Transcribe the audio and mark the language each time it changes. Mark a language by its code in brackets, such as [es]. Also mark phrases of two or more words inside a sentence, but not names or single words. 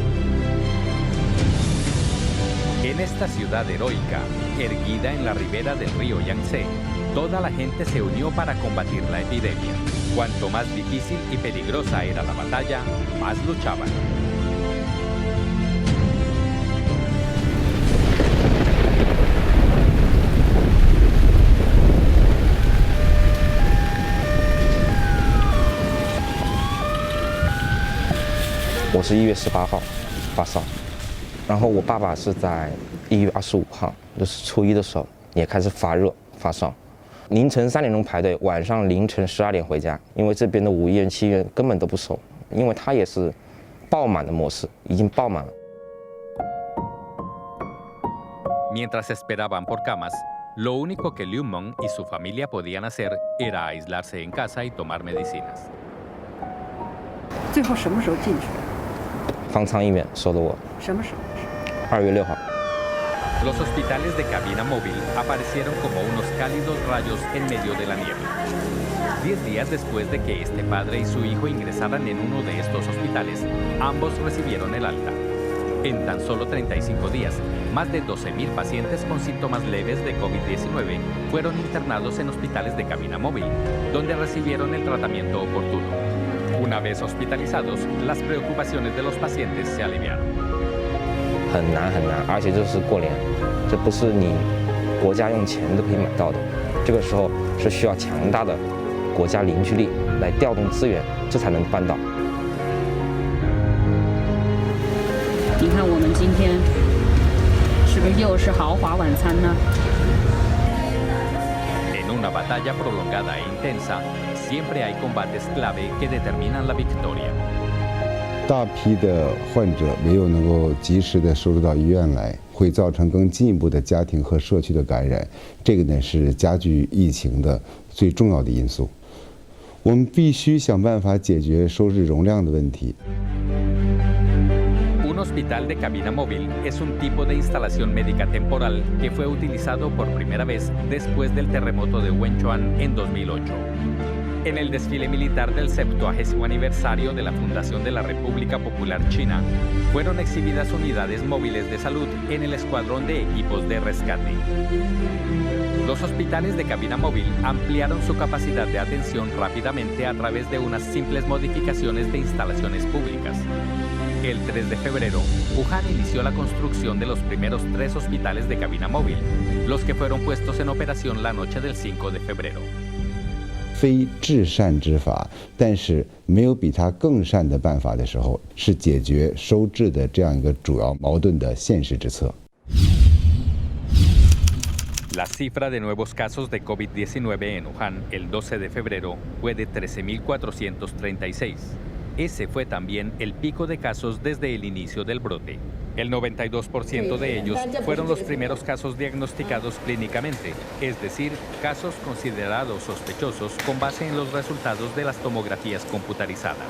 [es] En esta ciudad heroica, erguida en la ribera del río Yangtze, toda la gente se unió para combatir la epidemia. Cuanto más difícil y peligrosa era la batalla, más luchaban. [zh] 我是1月18号发烧，然后我爸爸是在1月25 号，就是初一的时候也开始发热发烧，凌晨3点钟排队，晚上凌晨12点回家，因为这边的5医院7医院根本都不收，因为它也是爆满的模式，已经爆满了。 [es] Mientras esperaban por camas, lo único que Liu Meng y su familia podían hacer era aislarse en casa y tomar medicinas. [zh] 最后什么时候进去？方舱医院收的我。什么时候？2月6号。 [es] Los hospitales de cabina móvil aparecieron como unos cálidos rayos en medio de la niebla. 10 días después de que este padre y su hijo ingresaran en uno de estos hospitales, ambos recibieron el alta. En tan solo 35 días, más de 12.000 pacientes con síntomas leves de COVID-19 fueron internados en hospitales de cabina móvil, donde recibieron el tratamiento oportuno. Una vez hospitalizados, las preocupaciones de los pacientes se aliviaron. [zh] 很难，而且这是过年，这不是你国家用钱都可以买到的。这个时候是需要强大的国家凝聚力来调动资源，这才能办到。你看我们今天是不是又是豪华晚餐呢？ [es] En una batalla prolongada e intensa, siempre hay combates clave que determinan la victoria. [zh] 大批的患者没有能够及时的收入到医院来，会造成更进一步的家庭和社区的感染，这个呢是加剧疫情的最重要的因素。我们必须想办法解决收治容量的问题。 [es] Un hospital de cabina móvil es un tipo de instalación médica temporal que fue utilizado por primera vez después del terremoto de Wenchuan en 2008. En el desfile militar del 70º aniversario de la fundación de la República Popular China, fueron exhibidas unidades móviles de salud en el escuadrón de equipos de rescate. Los hospitales de cabina móvil ampliaron su capacidad de atención rápidamente a través de unas simples modificaciones de instalaciones públicas. El 3 de febrero, Wuhan inició la construcción de los primeros 3 hospitales de cabina móvil, los que fueron puestos en operación la noche del 5 de febrero. [zh] 非至善之法，但是没有比它更善的办法的时候，是解决收治的这样一个主要矛盾的现实之策。 [es] La cifra de nuevos casos de COVID-19 en Wuhan el 12 de febrero fue de 13.436. Ese fue también el pico de casos desde el inicio del brote. El 92% de ellos fueron los primeros casos diagnosticados clínicamente, es decir, casos considerados sospechosos con base en los resultados de las tomografías computarizadas.